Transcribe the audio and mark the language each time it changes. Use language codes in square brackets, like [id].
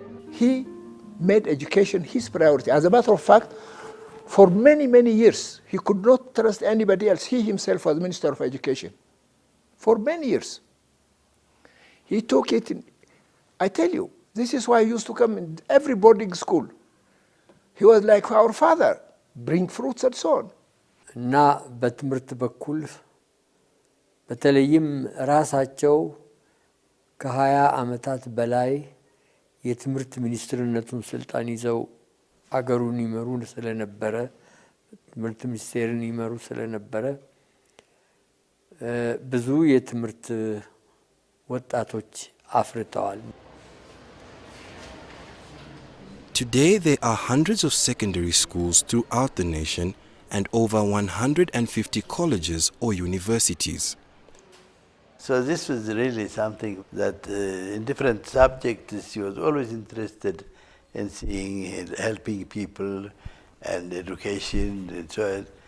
[en] He made education his priority. As a matter of fact, for many, many years, he could not trust anybody else. He himself was Minister of Education. For many years. He took it in, I tell you, this is why he used to come in every boarding school. He was like our father, bring fruits and so on. [am] እና በትምህርት በኩል በተለይም ራሳቸው ከ20 ዓመታት በላይ የትምህርት ሚኒስትርነቱን ስልጣን ይዘው አገሩን ይመሩ ስለነበረ ትምህርት ሚኒስቴርን ይመሩ ስለነበረ ብዙ የትምህርት ወጣቶች አፍርተዋል። [en] Today there are hundreds of secondary schools throughout the nation and over 150 colleges or universities. So this was really something that in different subjects he was always interested in seeing, helping people and education and so on.